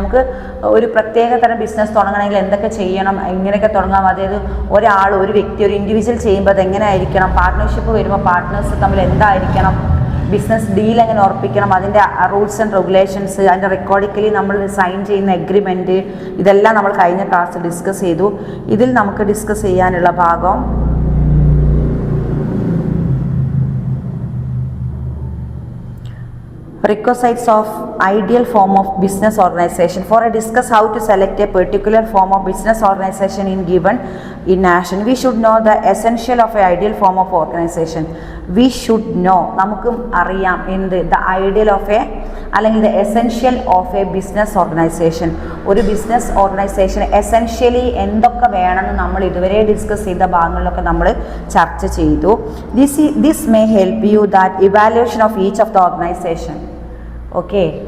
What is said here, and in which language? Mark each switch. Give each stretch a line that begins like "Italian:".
Malayalam: നമുക്ക് ഒരു പ്രത്യേക തരം ബിസിനസ് തുടങ്ങണമെങ്കിൽ എന്തൊക്കെ ചെയ്യണം, എങ്ങനെയൊക്കെ തുടങ്ങാം, അതായത് ഒരു വ്യക്തി, ഒരു ഇൻഡിവിജ്വൽ ചെയ്യുമ്പോൾ അത് എങ്ങനെ ആയിരിക്കണം, പാർട്ട്ണർഷിപ്പ് വരുമ്പോൾ പാർട്ട്നേഴ്സ് തമ്മിൽ എന്തായിരിക്കണം, ബിസിനസ് ഡീൽ എങ്ങനെ ഉറപ്പിക്കണം, അതിൻ്റെ റൂൾസ് ആൻഡ് റെഗുലേഷൻസ്, അതിൻ്റെ റെക്കോർഡിക്കലി നമ്മൾ സൈൻ ചെയ്യുന്ന എഗ്രിമെൻറ്റ്, ഇതെല്ലാം നമ്മൾ കഴിഞ്ഞ ക്ലാസ്സിൽ ഡിസ്കസ് ചെയ്തു. ഇതിൽ നമുക്ക് ഡിസ്കസ് ചെയ്യാനുള്ള ഭാഗം
English: requisites of ideal form of business organization. For a discuss how to select a particular form of business organization in nation, we should know the essential of a ideal form of organization. We should know,
Malayalam: നമുക്ക് അറിയാം എന്ത്,
English: the ideal of a
Malayalam: അല്ലെങ്കിൽ
English: the essential of a business organization.
Malayalam: ഒരു business organisation essentially എന്തൊക്കെ വേണമെന്ന് നമ്മൾ ഇതുവരെ discuss ചെയ്ത ഭാഗങ്ങളിലൊക്കെ നമ്മൾ ചർച്ച ചെയ്തു.
English: This may help you that evaluation of each of the organization. Okay.